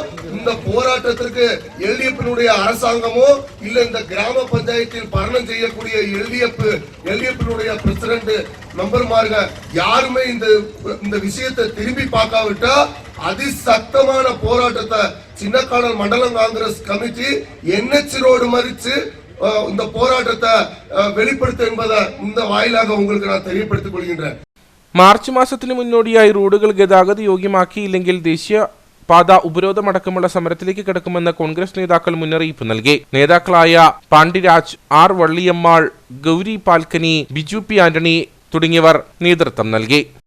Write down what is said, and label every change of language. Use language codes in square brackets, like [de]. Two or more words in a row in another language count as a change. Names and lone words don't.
[ta] இந்த போராட்டத்திற்கு LDF அரசாங்கமோ இல்ல இந்த கிராம பஞ்சாயத்தில் பரணம் செய்யக்கூடிய LDF பிரசிடண்ட் மெம்பர்மார்கள் யாருமே இந்த விஷயத்தை திரும்பி பார்க்காவிட்டா அதிசக்தமான போராட்டத்தை சின்னக்கடல் மண்டலம் காங்கிரஸ் கமிட்டி NH ரோடு மறிச்சு இந்த போராட்டத்தை வெளிப்படுத்த என்பதை இந்த வாயிலாக உங்களுக்கு நான் தெரியப்படுத்திக் கொள்கின்றேன். [ml] മാർച്ച് മാസത്തിന് മുന്നോടിയായി റോഡുകൾ ഗതാഗത യോഗ്യമാക്കിയില്ലെങ്കിൽ ദേശീയപാത ഉപരോധമടക്കമുള്ള സമരത്തിലേക്ക് കടക്കുമെന്ന് കോൺഗ്രസ് നേതാക്കൾ മുന്നറിയിപ്പ് നൽകി. നേതാക്കളായ പാണ്ഡിരാജ്, R വള്ളിയമ്മാൾ, ഗൗരി പാൽക്കനി, ബിജു P ആന്റണി തുടങ്ങിയവർ നേതൃത്വം നൽകി.